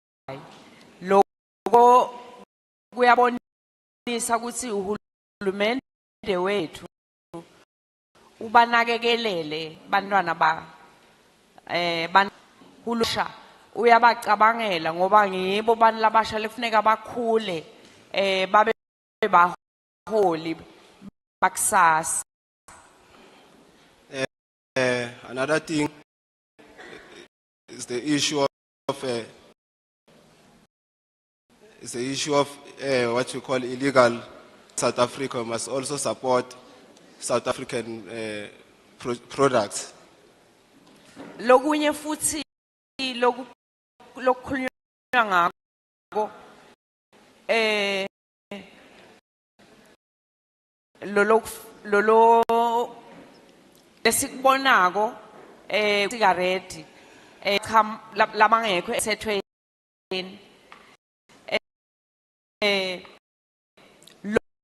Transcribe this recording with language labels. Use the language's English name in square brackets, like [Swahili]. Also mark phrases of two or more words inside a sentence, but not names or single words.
[Swati] Lokho kuyabonisa ukuthi uhulumende wethu ubanakekelele bantwana hulusha uyabacabangela ngoba ngibo bantu labasha lekufuneka bakhule babe baholi bakusasa. [English] Another thing is the issue of what we call illegal. South Africa must also support South African products. [Swati] Lokunye futhi lokukhulunywa ngakho lolo lesikubonako cigarette labangekho emthethweni